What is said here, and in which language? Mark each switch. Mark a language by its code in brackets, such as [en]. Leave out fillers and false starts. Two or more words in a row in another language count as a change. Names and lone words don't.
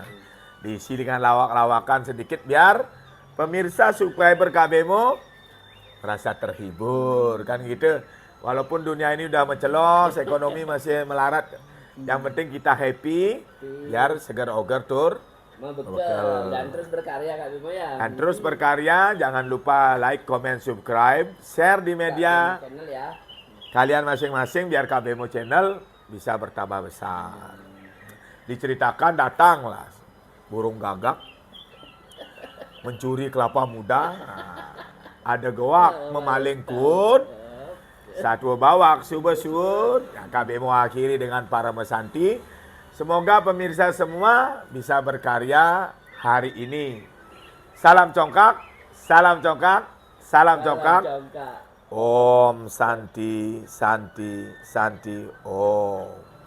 [id] Diisi dengan lawak-lawakan sedikit biar pemirsa subscriber Kak Bemo merasa terhibur kan gitu. Walaupun dunia ini udah mencelos, ekonomi masih melarat, yang penting kita happy biar segar oger tur. Betul. Dan terus berkarya Kak Bimo ya. Dan terus berkarya, jangan lupa [en] like, comment, subscribe, share [id] di media channel ya. kalian masing-masing biar Kak Bemo channel bisa bertambah besar. Diceritakan datanglah burung gagak mencuri kelapa muda. [ban] Ada goak memaling kut, satu bawak subesut. [id] Kak Bemo akhiri dengan para mesanti. Semoga pemirsa semua bisa berkarya hari ini. Salam congkak, salam congkak, salam congkak. [sa] Om Santi, Santi, Santi, Om.